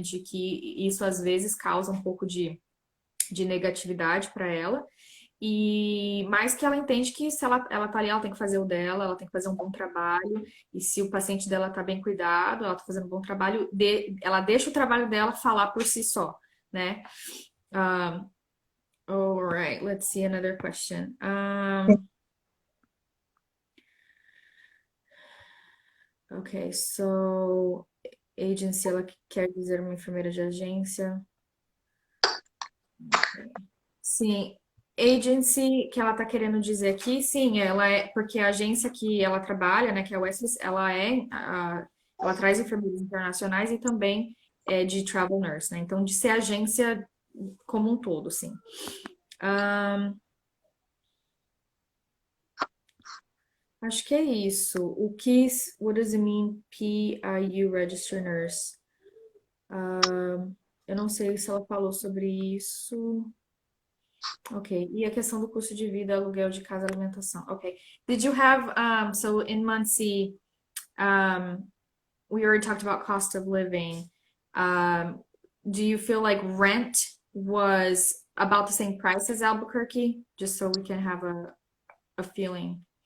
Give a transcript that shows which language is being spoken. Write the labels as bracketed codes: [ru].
[pt] De que isso às vezes causa um pouco de negatividade para ela. Mas que ela entende que se ela tá ali, ela tem que fazer o dela, ela tem que fazer um bom trabalho, e se o paciente dela tá bem cuidado, ela tá fazendo um bom trabalho, ela deixa o trabalho dela falar por si só, né? [en] All right, let's see another question. [pt] Ok, so agency, ela quer dizer uma enfermeira de agência. Okay. Sim. Agency, que ela tá querendo dizer aqui, sim, ela é, porque a agência que ela trabalha, né, que é a Westways, ela traz enfermeiros internacionais e também é de travel nurse, né, então de ser agência como um todo, sim. Acho que é isso. [en] What does it mean, PIU Registered Nurse? [pt] Eu não sei se ela falou sobre isso. Ok. E a questão do custo de vida, aluguel de casa, alimentação. Ok. [en] Did you have, so in Muncie, we already talked about cost of living. Do you feel like rent was about the same price as Albuquerque? Just so we can have a feeling.